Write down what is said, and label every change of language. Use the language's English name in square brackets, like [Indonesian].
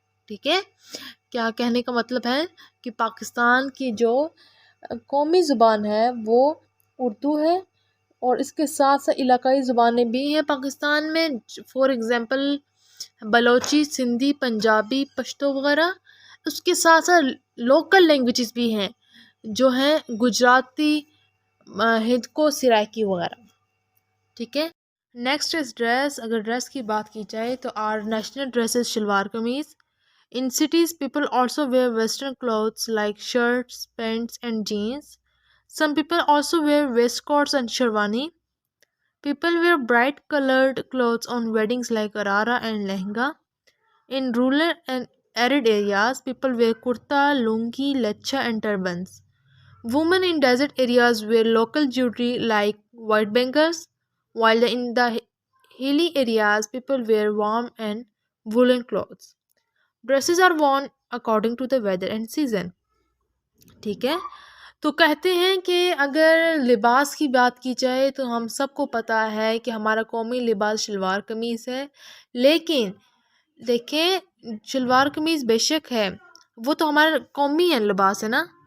[Urdu] ٹھیک ہے، کیا کہنے کا مطلب ہے کہ پاکستان کی جو قومی زبان ہے وہ اردو ہے، اور اس کے ساتھ ساتھ علاقائی زبانیں بھی ہیں پاکستان میں، فور ایگزامپل بلوچی، سندھی، پنجابی، پشتو وغیرہ. اس کے ساتھ ساتھ لوکل لینگویجز بھی ہیں جو ہیں گجراتی، ہند کو، سرائکی وغیرہ. ٹھیک ہے، [English] Next is dress. [Urdu] اگر ڈریس کی بات کی جائے تو [English] Our national dress is shalwar kameez. In cities, people also wear Western clothes like shirts, pants, and jeans. Some people also wear waistcoats and sherwani. People wear bright colored clothes on weddings like arara and lehenga. In rural and arid areas, people wear kurta, lungi, lecha, and turbans. Women in desert areas wear local jewelry like white bangles, while in the hilly areas, people wear warm and woolen clothes. Dresses are worn according to the weather and season. [Urdu] ٹھیک ہے، تو کہتے ہیں کہ اگر لباس کی بات کی جائے تو ہم سب کو پتہ ہے کہ ہمارا قومی لباس شلوار قمیض ہے، لیکن دیکھیں شلوار قمیض بے شک ہے، وہ تو ہمارا قومی ہے لباس ہے نا،